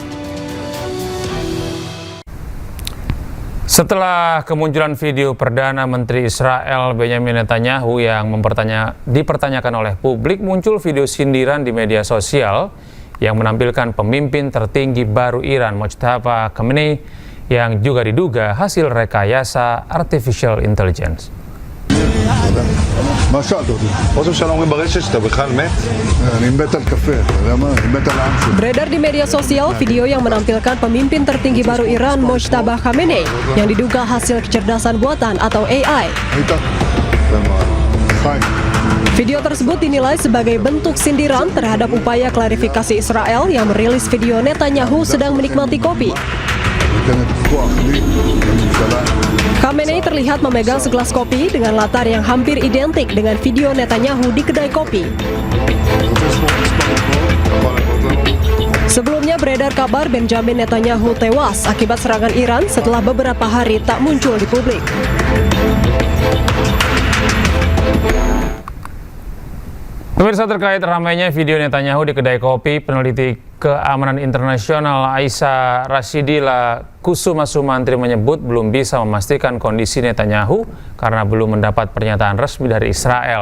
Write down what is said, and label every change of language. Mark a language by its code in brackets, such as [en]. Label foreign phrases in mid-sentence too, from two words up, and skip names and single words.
[id] Setelah kemunculan video Perdana Menteri Israel Benjamin Netanyahu yang dipertanyakan oleh publik, muncul video sindiran di media sosial yang menampilkan pemimpin tertinggi baru Iran, Mojtaba Khamenei, yang juga diduga hasil rekayasa [en] artificial intelligence. [he] מה שאלת אותי? ראש הממשלה אומרים ברשת שאתה בכלל מת? אני מת על קפה, אתה יודע מה? אני מת על העם שלי. [id] Beredar di media sosial video yang menampilkan pemimpin tertinggi baru Iran Mojtaba Khamenei yang diduga hasil kecerdasan buatan atau AI. [he] היית? למה? חיים. [id] Video tersebut dinilai sebagai bentuk sindiran terhadap upaya klarifikasi Israel yang merilis video Netanyahu sedang menikmati kopi. [he] נותנת כוח לי, לממשלה. [id] Khamenei terlihat memegang segelas kopi dengan latar yang hampir identik dengan video Netanyahu di kedai kopi. [he] רוצה לספור מספר אצבעות? אתה יכול לענות לנו? [id] Sebelumnya beredar kabar Benjamin Netanyahu tewas akibat serangan Iran setelah beberapa hari tak muncul di publik. Pemirsa, terkait ramainya video Netanyahu di kedai kopi, peneliti keamanan internasional Aisyah Rashidila Kusuma Sumantri menyebut belum bisa memastikan kondisi Netanyahu karena belum mendapat pernyataan resmi dari Israel.